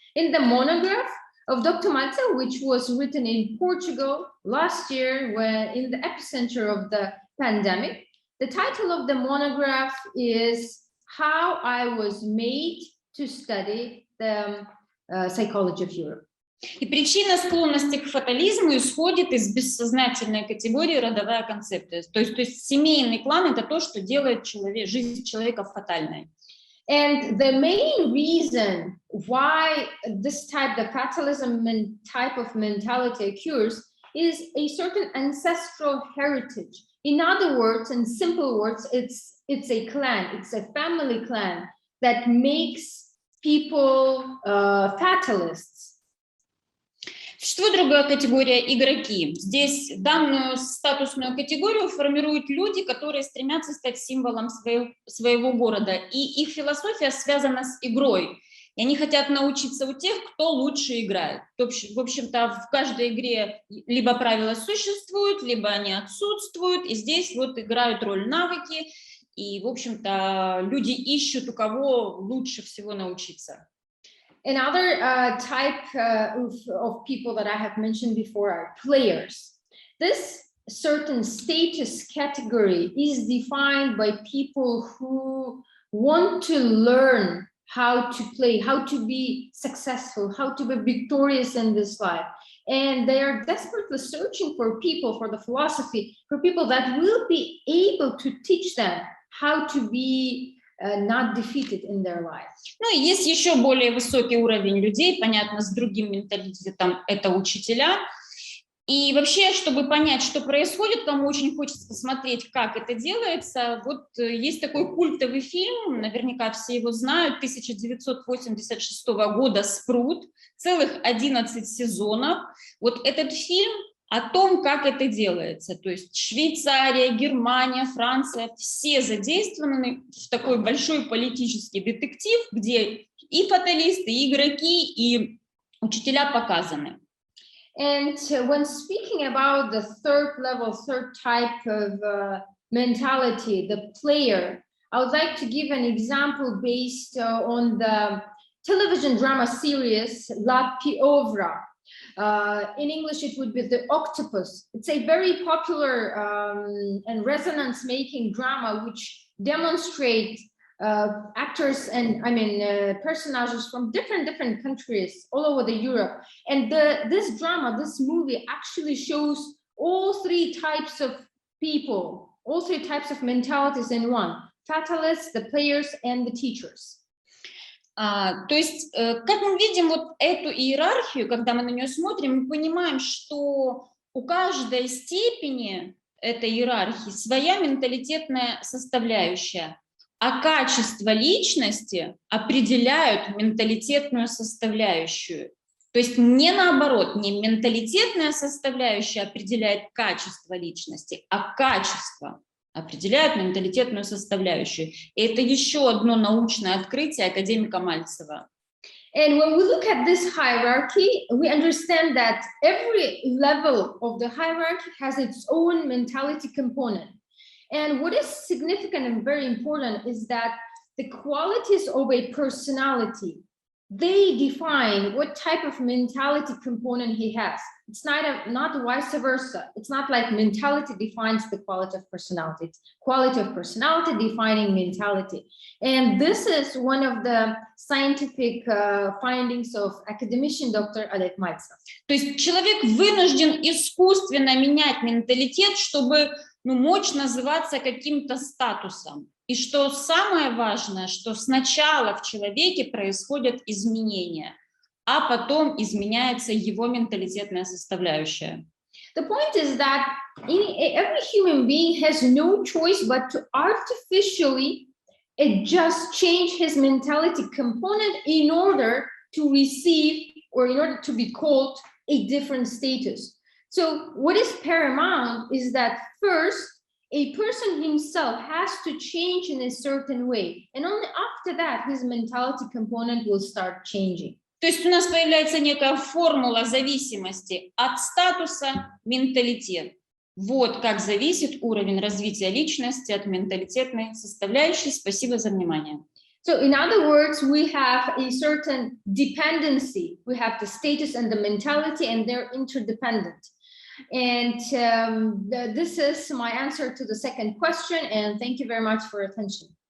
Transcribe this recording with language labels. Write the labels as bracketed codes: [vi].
[en] In the monograph of Dr. Malta, which was written in Portugal last year, when in the epicenter of the pandemic, the title of the monograph is How I Was Made to Study the Psychology of Europe. [ru] И причина склонности к фатализму исходит из бессознательной категории родовая концепция. То есть семейный клан — это то, что делает жизнь человека фатальной. [en] And the main reason why this type, the fatalism type of mentality occurs, is a certain ancestral heritage. In other words, in simple words, it's a clan, it's a family clan that makes people fatalists. [ru] Существует другая категория – игроки. Здесь данную статусную категорию формируют люди, которые стремятся стать символом своего города. И их философия связана с игрой. И они хотят научиться у тех, кто лучше играет. В общем-то, в каждой игре либо правила существуют, либо они отсутствуют. И здесь вот играют роль навыки. И, в общем-то, люди ищут, у кого лучше всего научиться. [en] Another type of people that I have mentioned before are players. This certain status category is defined by people who want to learn how to play, how to be successful, how to be victorious in this life. And they are desperately searching for people, for the philosophy, for people that will be able to teach them how to be not defeated in their life. [ru] Ну и есть еще более высокий уровень людей, понятно, с другим менталитетом, это учителя. И вообще, чтобы понять, что происходит, кому очень хочется посмотреть, как это делается, вот есть такой культовый фильм, наверняка все его знают, 1986 года «Спрут», целых 11 сезонов. Вот этот фильм о том, как это делается. То есть Швейцария, Германия, Франция, все задействованы в такой большой политический детектив, где и фаталисты, и игроки, и учителя показаны. [en] And when speaking about the third level, third type of mentality, the player, I would like to give an example based on the television drama series La Pieuvre. In English, it would be The Octopus. It's a very popular and resonance-making drama which demonstrates actors and personages from different countries all over the Europe. And this drama, this movie actually shows all three types of people, all three types of mentalities in one: fatalists, the players, and the teachers. [ru] То есть, как мы видим вот эту иерархию, когда мы на нее смотрим, мы понимаем, что у каждой степени этой иерархии своя менталитетная составляющая, а качество личности определяют менталитетную составляющую. То есть не наоборот, не менталитетная составляющая определяет качество личности, а качество определяют менталитетную составляющую. И это еще одно научное открытие академика Мальцева. [en] And when we look at this hierarchy, we understand that every level of the hierarchy has its own mentality component. And what is significant and very important is that the qualities of a personality, they define what type of mentality component he has. It's not vice versa. It's not like mentality defines the quality of personality. It's quality of personality defining mentality. And this is one of the scientific findings of academician Dr. Rik Pinxten. [ru] То есть человек вынужден искусственно менять менталитет, чтобы мочь называться каким-то статусом. И что самое важное, что сначала в человеке происходят изменения, а потом изменяется его менталитетная составляющая. [en] The point is that every human being has no choice but to artificially adjust, change his mentality component in order to receive or in order to be called a different status. So what is paramount is that first, a person himself has to change in a certain way. And only after that, his mentality component will start changing. [ru] То есть у нас появляется некая формула зависимости от статуса менталитет. Вот как зависит уровень развития личности от менталитетной составляющей. Спасибо за внимание. [en] So in other words, we have a certain dependency. We have the status and the mentality, and they're interdependent. And this is my answer to the second question, and thank you very much for your attention.